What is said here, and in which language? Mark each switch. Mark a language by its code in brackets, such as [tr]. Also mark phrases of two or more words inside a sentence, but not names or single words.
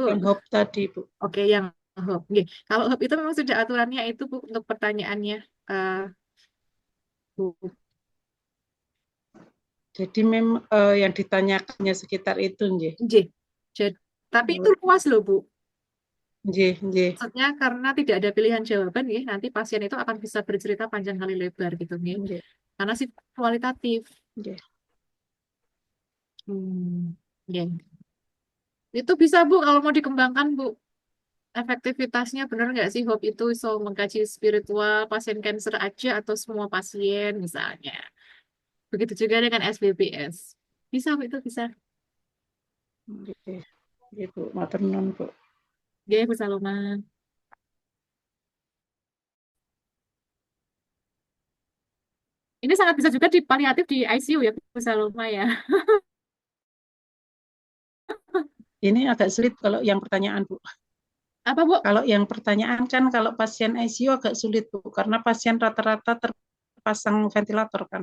[id] yang hope tadi, Bu. Oke, yang hub. Oke. Kalau hub itu memang sudah aturannya itu, Bu, untuk pertanyaannya. Eh, Bu. Jadi memang yang ditanyakannya sekitar itu, nggih. Nggih. Tapi itu luas loh, Bu. Nggih, nggih. Maksudnya karena tidak ada pilihan jawaban, ya, nanti pasien itu akan bisa bercerita panjang kali lebar gitu, ya. Nggih, Karena sih kualitatif. nggih. Ya. Itu bisa, Bu, kalau mau dikembangkan, Bu. Efektivitasnya benar nggak sih Hope itu so mengkaji spiritual pasien kanker aja atau semua pasien misalnya. Begitu juga dengan SBPS. Bisa, Bu, itu bisa. Nggih. Nggih, Bu. [jv] Matur nuwun, [id] Bu. Ya, Bu Saloma. Ini sangat bisa juga di paliatif di ICU ya, Bu Saloma ya. Ini agak sulit kalau yang pertanyaan, Bu. Apa, Bu? Kalau yang pertanyaan kan kalau pasien ICU agak sulit, Bu, karena pasien rata-rata terpasang ventilator kan.